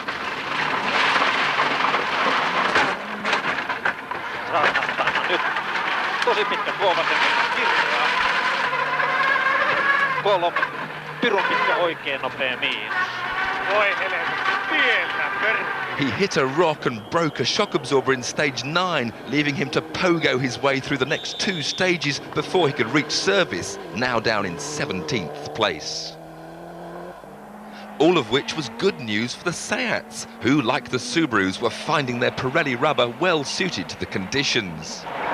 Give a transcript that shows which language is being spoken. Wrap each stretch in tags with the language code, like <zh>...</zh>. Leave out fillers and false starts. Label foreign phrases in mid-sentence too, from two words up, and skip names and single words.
<fi>Saattaa nyt tosi pitkä tuovasen kirjaa. Tuolla on pirun pitkä oikein nopea miinus. Voi helvetti, pienä</fi> <en>He hit a rock and broke a shock absorber in stage 9, leaving him to pogo his way through the next 2 stages before he could reach service, now down in 17th place. All of which was good news for the Seats, who, like the Subarus, were finding their Pirelli rubber well suited to the conditions.</en>